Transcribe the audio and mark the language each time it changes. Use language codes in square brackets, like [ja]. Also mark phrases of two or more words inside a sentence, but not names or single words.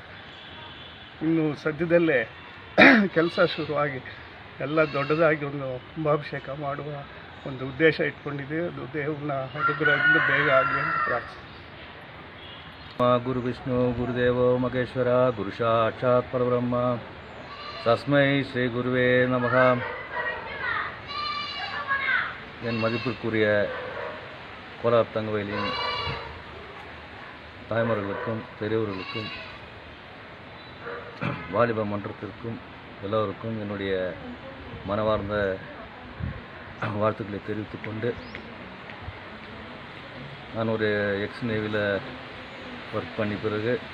[kn] ಇನ್ನು ಸದ್ಯದಲ್ಲೇ ಕೆಲಸ ಶುರುವಾಗಿ ಎಲ್ಲ ದೊಡ್ಡದಾಗಿ ಒಂದು ಕುಂಭಾಭಿಷೇಕ ಮಾಡುವ ಒಂದು ಉದ್ದೇಶ ಇಟ್ಕೊಂಡಿದ್ದೀವಿ. ಅದು ದೇವ್ರನ್ನ ಅನುಗ್ರಹದಿಂದ ಬೇಗ ಆಗಲಿ ಅಂತ ಪ್ರಾರ್ಥಿಸ್ತೀವಿ. [sa] ಗುರು ವಿಷ್ಣು ಗುರುದೇವೋ ಮಹೇಶ್ವರ ಗುರು ಸಾಕ್ಷಾತ್ ಪರಬ್ರಹ್ಮ தஸ்மை ஸ்ரீ குருவே நமக. [ta] என் மதிப்பிற்குரிய கோலார் தங்கவேலியின் தாய்மார்களுக்கும் பெரியவர்களுக்கும் வாலிப மன்றத்திற்கும் எல்லோருக்கும் என்னுடைய மனவார்ந்த வாழ்த்துக்களை தெரிவித்துக்கொண்டு, நான் ஒரு எக்ஸ்-நேவியில் ஒர்க் பண்ணி பிறகு